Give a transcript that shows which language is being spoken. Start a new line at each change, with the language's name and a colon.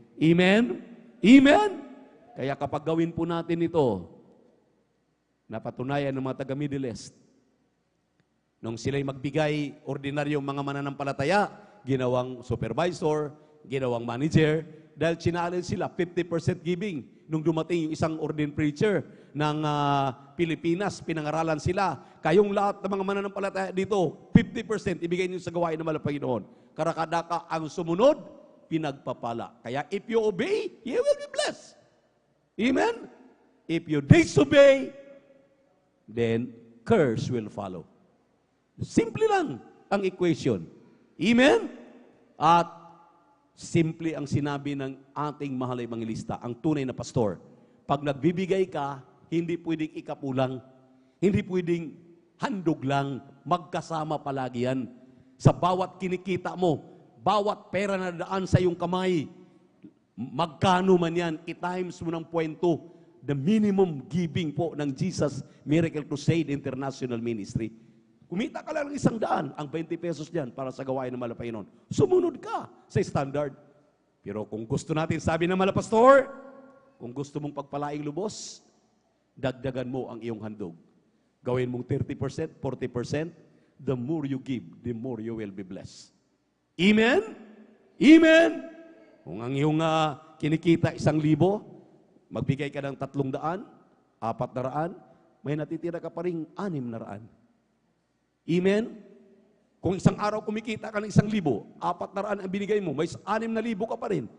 Filipino: Amen? Amen? Kaya kapag gawin po natin ito, napatunayan ng mga taga-Middle East, nung sila'y magbigay, ordinaryong mga mananampalataya, ginawang supervisor, ginawang manager, dahil challenge sila, 50% giving. Nung dumating yung isang ordained preacher ng Pilipinas, pinangaralan sila. Kayong lahat ng mga mananampalataya dito, 50% ibigay niyo sa gawain ng mahal na Panginoon. Karakadaka ang sumunod, pinagpapala. Kaya
English: if you obey, you will be blessed. Amen? If you disobey, then curse will follow.
Filipino: Simple lang ang equation. Amen? At simple ang sinabi ng ating mahal na ebangelista, ang tunay na pastor. Pag nagbibigay ka, hindi pwedeng ikapulang. Hindi pwedeng handog lang. Magkasama palagi yan. Sa bawat kinikita mo, bawat pera na daan sa iyong kamay, magkano man yan, i-times mo ng 0.2,
English: the minimum giving
Filipino: po ng Jesus Miracle Crusade International Ministry. Kumita ka lang ng 100, ang 20 pesos dyan para sa gawain ng mahal na Panginoon. Sumunod ka sa standard. Pero kung gusto natin, sabi ng mahal na pastor, kung gusto mong pagpalaing lubos, dagdagan mo ang iyong handog. Gawin mong
English: 30%, 40%, the more you give, the more you will be blessed.
Filipino: Amen? Amen? Kung ang iyong kinikita 1,000, magbigay ka ng 300, 400, may natitira ka pa rin 600. Amen? Kung isang araw kumikita ka ng 1,000, 400 ang binigay mo, may 6,000 ka pa rin.